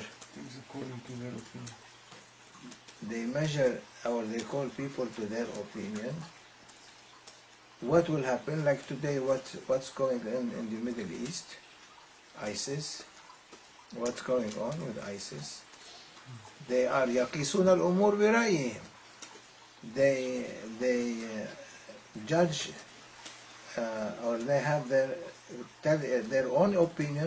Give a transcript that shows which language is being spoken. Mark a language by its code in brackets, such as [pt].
[en] Things according to their opinion. they measure, or they call people to their opinion. What will happen? Like today, what's going on in the Middle East? ISIS. What's going on with ISIS? They are [ar] يَقِيسُونَ الْأُمُورَ بِرَأْيِهِمْ. [en] They judge, or they have their own opinion.